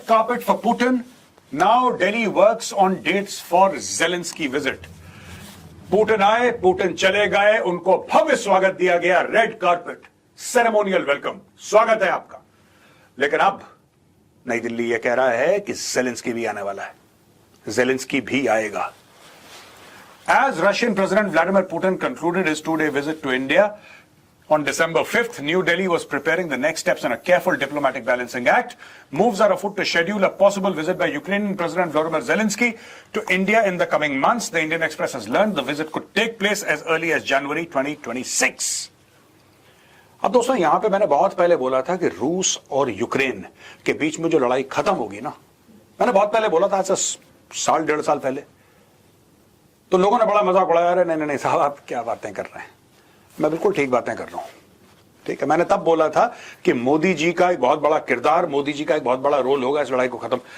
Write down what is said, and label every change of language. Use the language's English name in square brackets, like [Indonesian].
[English] Carpet for Putin, now Delhi works on dates for Zelensky visit. [Hindi] Putin आए, Putin चले गए, उनको भव्य स्वागत दिया गया, [English] red carpet, ceremonial welcome, [Hindi] स्वागत है आपका। लेकिन अब नई दिल्ली यह कह रहा है कि ज़ेलेंस्की भी आने वाला है, ज़ेलेंस्की भी आएगा। [English] As Russian President Vladimir Putin concluded his two-day visit to India on December 5th, New Delhi was preparing the next steps in a careful diplomatic balancing act. Moves are afoot to schedule a possible visit by Ukrainian President Volodymyr Zelensky to India in the coming months. The Indian Express has learned the visit could take place as early as January 2026. [Hindi] अब दोस्तों यहां पे मैंने बहुत पहले बोला था कि रूस और यूक्रेन के बीच में जो लड़ाई खत्म होगी ना, मैंने बहुत पहले बोला था, आज से साल डेढ़ साल पहले, तो लोगों ने बड़ा मजाक उड़ाया, अरे नहीं नहीं साहब आप क्या बातें कर रहे हैं। मैं बिल्कुल ठीक बातें कर रहा हूं, ठीक है। मैंने तब बोला था कि मोदी जी का एक बहुत बड़ा किरदार, मोदी जी का एक बहुत बड़ा रोल होगा इस लड़ाई को खत्म।